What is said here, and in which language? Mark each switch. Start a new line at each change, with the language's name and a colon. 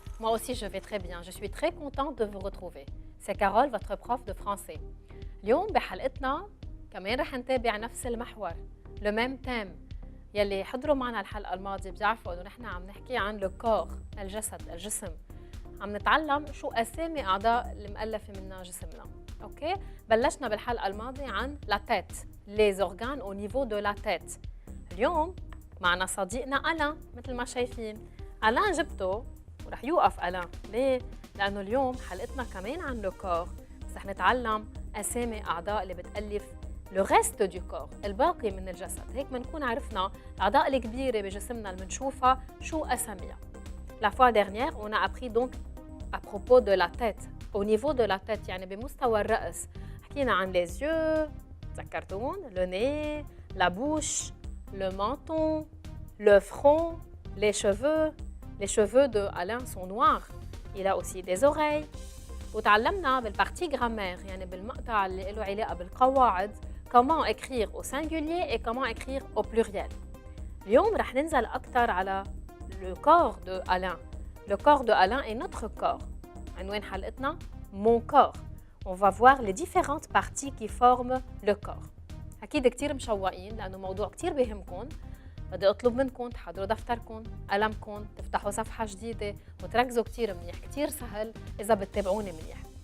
French: Moi aussi je vais très bien, je suis très contente de vous retrouver. C'est Carole, votre prof de français.
Arabic: اليوم بحلقتنا كمان رح نتابع نفس المحور،
French: le même thème.
Arabic: يلي حضروا معنا الحلقة الماضية بيعرفوا انه نحن عم نحكي عن
French: le corps،
Arabic: الجسم. عم نتعلم شو أسامي أعضاء المؤلفة منها جسمنا. اوكي؟ بلشنا بالحلقة الماضية عن
French: la tête، les organes au niveau de la tête.
Arabic: اليوم معنا صديقنا ألان مثل ما شايفين. ألان جبته ورح يوقف ألان، ليه؟ لأنه اليوم حلقتنا كمان عن لو كور، بس رح نتعلم أسامي أعضاء اللي بتألف
French: لو ريست دو كور،
Arabic: الباقي من الجسد. هيك بنكون عرفنا الأعضاء الكبيرة بجسمنا اللي بنشوفها شو أساميها.
French: La fois dernière, on a appris donc à propos de la tête. Au niveau de la tête
Arabic: يعني بمستوى الرأس. حكينا عن
French: les yeux،
Arabic: تذكرتون؟
French: le nez، la bouche، le menton، le front، les cheveux. Les cheveux de Alain sont noirs. Il a aussi des oreilles.
Arabic: وتعلمنا بالpartie grammaire يعني بالمقطع اللي له علاقة بالقواعد
French: comment écrire au singulier et comment écrire au pluriel.
Arabic: اليوم رح ننزل أكثر على
French: le corps de Alain. Le corps de Alain est notre corps.
Arabic: عنوان حلقتنا
French: mon corps. On va voir les différentes parties qui forment le corps.
Arabic: أكيد كتير مشوقين لأنه موضوع كتير بيهمكم. بدي أطلب منكم تحضروا دفتركم، قلمكم، تفتحوا صفحة جديدة وتركزوا كتير منيح، كتير سهل إذا بتتابعوني منيح.